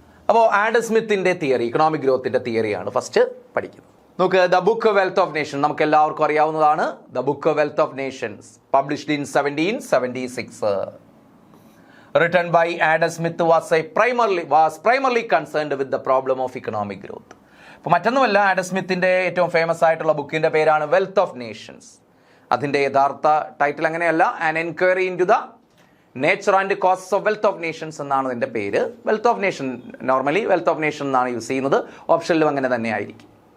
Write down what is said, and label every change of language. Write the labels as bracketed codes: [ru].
[ml] അപ്പോൾ Adam സ്മിത്തിൻ്റെ theory, economic ഗ്രോത്തിൻ്റെ തിയറിയാണ് first പഠിക്കുന്നത്. നമുക്ക് the book wealth of nation, നമുക്ക് എല്ലാവർക്കും അറിയാവുന്നതാണ്. [en] The book wealth of nations published in 1776, written by Adam Smith, was primarily concerned with the problem of economic growth. [ml] അപ്പോൾ മറ്റൊന്നുമല്ല, Adam സ്മിത്തിൻ്റെ ഏറ്റവും famous ആയിട്ടുള്ള ബുക്കിൻ്റെ പേരാണ് വെൽത്ത് ഓഫ് നേഷൻസ്. [en] അതിൻ്റെ യഥാർത്ഥ ടൈറ്റിൽ അങ്ങനെയല്ല, an enquiry into the nature and causes of wealth of nations [ml] എന്നാണ് അതിൻ്റെ പേര്. Wealth of nation, normally wealth of nation എന്നാണ് യൂസ് ചെയ്യുന്നത്, ഓപ്ഷനിലും അങ്ങനെ തന്നെ ആയിരിക്കും.